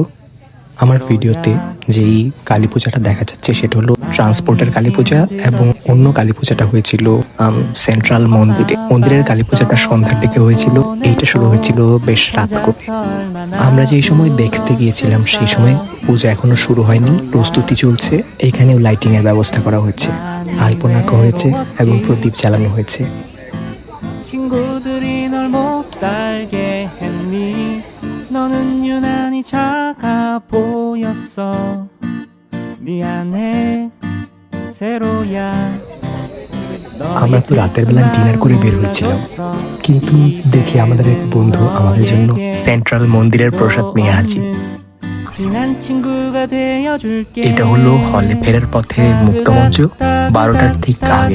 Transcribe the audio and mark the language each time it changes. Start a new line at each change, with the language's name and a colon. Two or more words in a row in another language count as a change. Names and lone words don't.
Bangla: আমার ভিডিওতে যেই কালী পূজাটা দেখা যাচ্ছে সেটা হলো ট্রান্সপোর্টের কালী পূজা, এবং অন্য কালী পূজাটা হয়েছিল সেন্ট্রাল মন্দিরে। মন্দিরের কালী পূজাটা সন্ধ্যার দিকে হয়েছিল, এইটা শুরু হয়েছিল বেশ রাত করে। আমরা যেই সময় দেখতে গিয়েছিলাম সেই সময় পূজা এখনো শুরু হয়নি, প্রস্তুতি চলছে। এখানেও লাইটিং এর ব্যবস্থা করা হয়েছে, আলপনা আঁকা হয়েছে এবং প্রদীপ জ্বালানো হয়েছে।
Korean: 친구들이 널 못 살게 했니 너는 유난히 작아 보였어 미안해 세로야
Bangla: আমরা তো রাতের বেলা ডিনার করে বের হয়েছিলাম, কিন্তু দেখি আমাদের এক বন্ধু আমাদের জন্য সেন্ট্রাল মন্দিরের প্রসাদ নিয়ে হাজির। এটা হলো হলে ফেরার পথে মুক্তমঞ্চ, 12টার ঠিক আগে।